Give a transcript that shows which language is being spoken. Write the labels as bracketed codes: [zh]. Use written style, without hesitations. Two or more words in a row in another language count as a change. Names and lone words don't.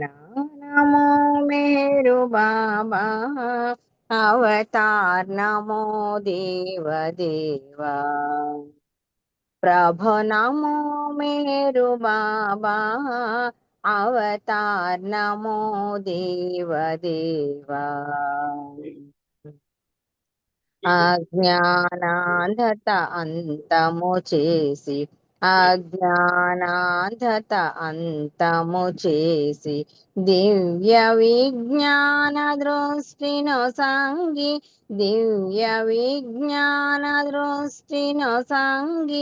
[hi] नमो मेरु बाबा अवतार नमो देव देवा. प्रभु नमो मेरु बाबा अवतार नमो देव देवा. [te] అజ్ఞానాంధత అంతము చేసి, అజ్ఞానాంధత అంతము చేసి, దివ్య విజ్ఞాన దృష్టిను సంగి, దివ్య విజ్ఞాన దృష్టిను సంగి.